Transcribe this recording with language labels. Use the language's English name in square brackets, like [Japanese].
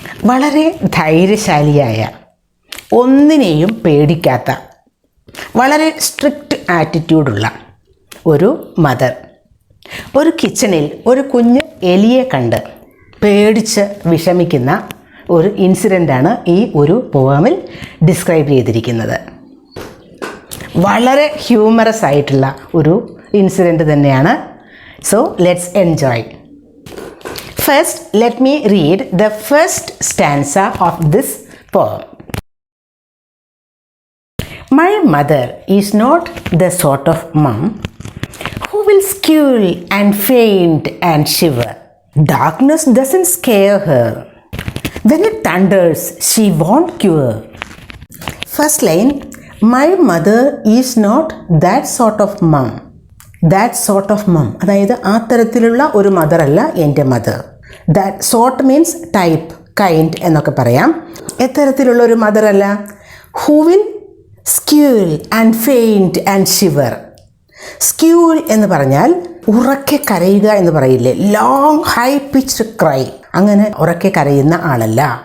[Malayalam] വളരെ ധൈര്യശാലിയായ, ഒന്നിനെയും പേടിക്കാത്ത, വളരെ സ്ട്രിക്റ്റ് ആറ്റിറ്റ്യൂഡുള്ള ഒരു മദർ ഒരു കിച്ചണിൽ ഒരു കുഞ്ഞ് എലിയെ കണ്ട് പേടിച്ച് വിഷമിക്കുന്ന ഒരു ഇൻസിഡൻ്റാണ് ഈ ഒരു പോയമിൽ ഡിസ്ക്രൈബ് ചെയ്തിരിക്കുന്നത്. വളരെ ഹ്യൂമറസ് ആയിട്ടുള്ള ഒരു ഇൻസിഡൻറ്റ് തന്നെയാണ്. [English] So let's enjoy. First, let me read the first stanza of this poem. My mother is not the sort of mum who will squeal and faint and shiver. Darkness doesn't scare her. When it thunders, she won't cure. First line, my mother is not that sort of mum. That sort of mum, [Malayalam] അതായത് ആ തരത്തിലുള്ള ഒരു mother അല്ല എൻ്റെ mother. [English] that sort means [Malayalam] type, kind എന്നൊക്കെ പറയാം. എത്തരത്തിലുള്ള ഒരു mother അല്ല. [English] Who will squeal and faint and shiver. [Malayalam] സ്ക്യൂൾ എന്ന് പറഞ്ഞാൽ ഉറക്കെ കരയുക എന്ന് പറയില്ലേ, [English] long high pitched cry, [Malayalam] അങ്ങനെ ഉറക്കെ കരയുന്ന ആളല്ല.